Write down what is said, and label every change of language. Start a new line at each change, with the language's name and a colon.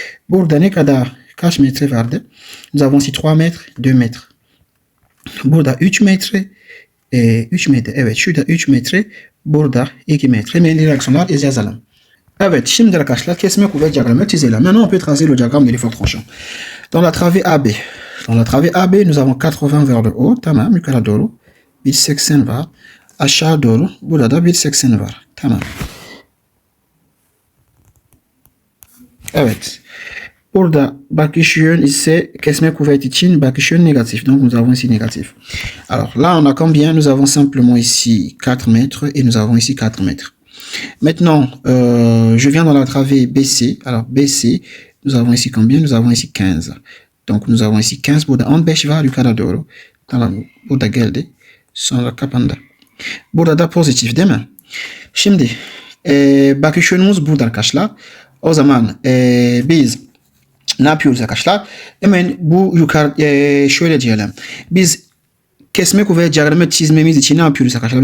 Turkish: Burada ne kadar kaç metre vardı?
French: Nous avons ici 3 mètres, 2 mètres.
Turkish: Burada 3 metre. 3 metre. Evet, şurada 3 metre. Burada 2 metre. Hemen reaksiyonlar yazalım. Evet, şimdi arkadaşlar kesme kuvvet diyagramı çizelim.
French: Maintenant on peut tracer le diagramme de l'effort tranchant. Dans la travée AB. Dans la travée AB, nous avons 80 vers le haut.
Turkish: Tamam, yukarı doğru. 180 var. Aşağı doğru. Burada da 180 var. Tamam. Evet. Burada bakış yön ise kesme kuvvet için bakış yön négatif.
French: Donc nous avons ici négatif. Alors là, on a combien? Nous avons simplement ici 4 mètres et nous avons ici 4 mètres. Maintenant, je viens dans la travée BC. Alors BC, nous avons ici combien? Nous avons ici 15. Donc nous avons ici 15.
Turkish: Burada 15 var yukarı doğru. Tamam. Burada geldi. Sonra kapandı. Burada da pozitif değil mi? Şimdi bakış yönümüz burada arkadaşlar. O zaman biz ne yapıyoruz arkadaşlar? Hemen bu yukarı şöyle diyelim. Biz kesme kuvvet diyagramı çizmemiz için ne yapıyoruz arkadaşlar?